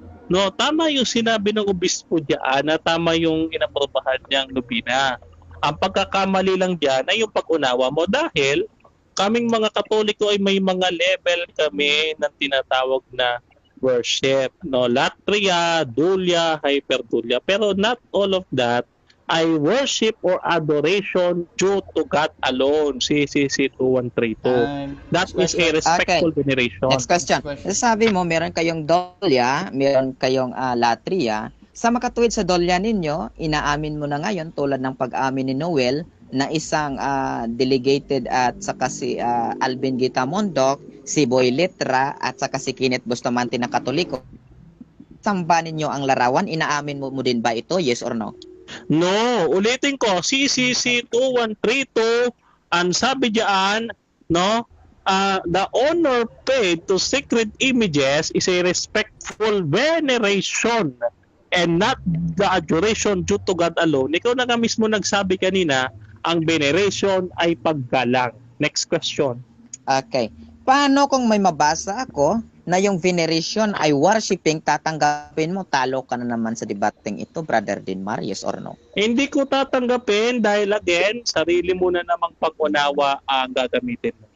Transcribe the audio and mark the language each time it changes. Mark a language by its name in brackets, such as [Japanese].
[Filipino] No, tama yung sinabi ng obispo diyan na tama yung inaprobahan niyang nobina. Ang pagkakamali lang diyan ay yung pag-unawa mo dahil kaming mga Katoliko ay may mga level kami ng tinatawag na worship. No, Latria, Dulia, Hyperdulia. [English] Pero not all of that ay worship or adoration due to God alone. CCC 2132. Time. That is a respectful veneration. Next question. [Filipino] Sabi mo, meron kayong Dolia, meron kayong Latria. Sa makatuwid sa Dolia ninyo, inaamin mo na ngayon tulad ng pag-amin ni Noel na isang delegated at saka si Alvin Gitamondok, si Boy Letra at saka si Kenneth Bustamante na Katoliko. Samba ninyo ang larawan, inaamin mo din ba ito? [English] Yes or no? No, [Filipino] ulitin ko, [English] CCC 2132, [Filipino] ang sabi diyan, [English] no, the honor paid to sacred images is a respectful veneration and not the adoration due to God alone. [Filipino] Ikaw na nga mismo nagsabi kanina, ang veneration ay paggalang. [English] Next question. [Filipino] Okay. Paano kung may mabasa ako na yung veneration ay worshiping, tatanggapin mo, talo ka na naman sa debating ito, Brother Dinmar, [English] yes or no? [Filipino] Hindi ko tatanggapin dahil again, sarili mo na namang pag-unawa ang gagamitin mo.